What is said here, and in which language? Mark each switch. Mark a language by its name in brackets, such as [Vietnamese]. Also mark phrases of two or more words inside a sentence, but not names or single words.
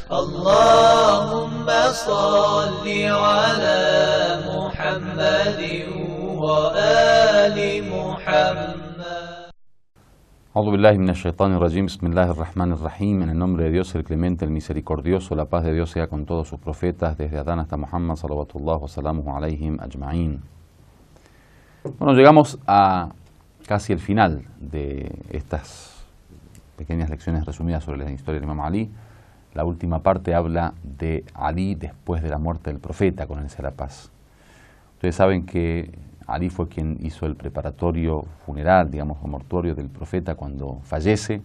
[Arabic] اللهم صل على محمد وآل محمد. أعوذ بالله من الشيطان الرجيم. بسم الله الرحمن الرحيم. [Spanish] En el nombre de Dios, el clemente, el misericordioso, la paz de Dios sea con todos sus profetas, desde Adán hasta Muhammad, [Arabic] صلوات الله وسلامه عليهم أجمعين. [Spanish] Bueno, llegamos a casi el final de estas pequeñas lecciones resumidas sobre la historia del Imam Ali. La última parte habla de Ali después de la muerte del profeta, con él sea la paz. Ustedes saben que Ali fue quien hizo el preparatorio funeral, digamos, o mortuorio del profeta cuando fallece.